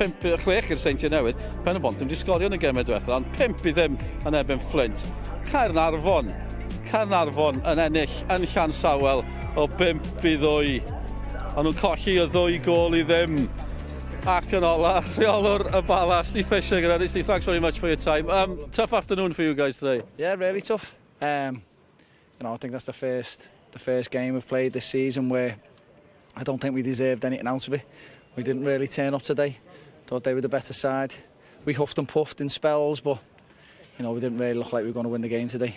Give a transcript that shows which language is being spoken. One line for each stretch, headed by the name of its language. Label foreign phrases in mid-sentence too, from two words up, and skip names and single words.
Welsh: 6 i'r Seintiau Newydd. Ben y Bont ddim wedi sgorio yn y gemau diwethaf. Ond 5 i ddim yn ebyn Flint. Caernarfon yn ennill yn Llansawel o 5 i 2. A nhw'n colli o 2 gol i ddim. Ac yn ola, rheolwr y Bala,
English: Steve Fisher, Steve, thanks very much for your time. Tough afternoon for you guys today. Yeah, really tough. I think that's the first game we've played this season where I don't think we deserved anything out of it. We didn't really turn up today. Thought they were the better side. We huffed and puffed in spells, but we didn't really look like we were going to win the game today.